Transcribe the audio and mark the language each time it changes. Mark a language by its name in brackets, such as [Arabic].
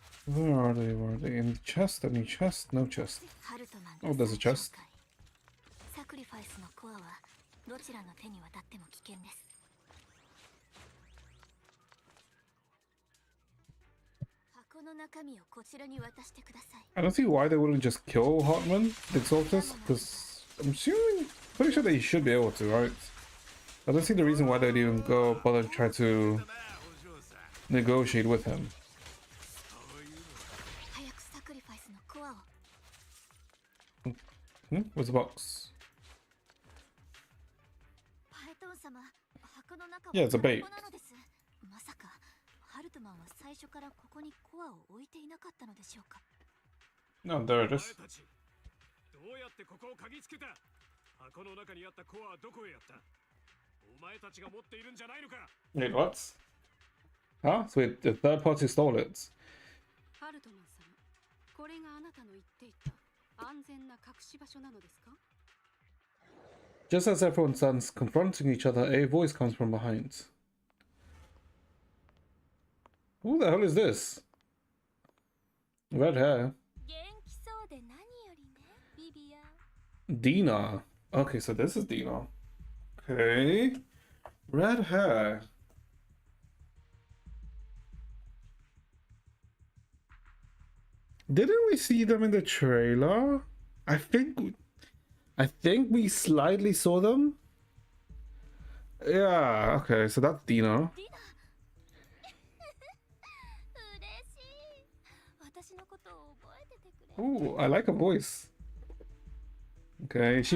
[English] Where are they? Where are they? In the chest? Any chest? No chest. [Japanese] ハルトマン [English] Oh, there's a chest. [Japanese] サクリファイスのコアはどちらの手に渡っても危険です。箱の中身をこちらに渡してください。 [English] I don't see why they wouldn't just kill Hartman, the Exaltus, because I'm assuming, pretty sure they should be able to, right? I don't see the reason why they'd even go bother to try to negotiate with him. [Japanese] 早くサクリファイスのコアを。 [English] Where's the box? [Japanese] パイトン様、箱の中は [English] Yeah, it's a bait. [Japanese] 空っぽなのです。まさかハルトマンは最初からここにコアを置いていなかったのでしょうか。 [English] No, there it is. [Japanese] どうやってここを鍵つけた？箱の中にあったコアはどこへやった？お前たちが持っているんじゃないのか？ [English] Wait, what? Huh? So wait, the third party stole it. [Japanese] ハルトマン様、これがあなたの言っていた安全な隠し場所なのですか？ [English] Just as everyone stands confronting each other, a voice comes from behind. Who the hell is this? Red hair. [Japanese] 元気そうで何よりね、ビビアン。 [English] Dina. Okay, so this is Dina. Okay. Red hair. Didn't we see them in the trailer? I think we slightly saw them. Yeah, okay, so that's Dina. [Japanese] 嬉しい。私のことを覚えててくれ。 [English] Ooh, I like her voice. Okay, is she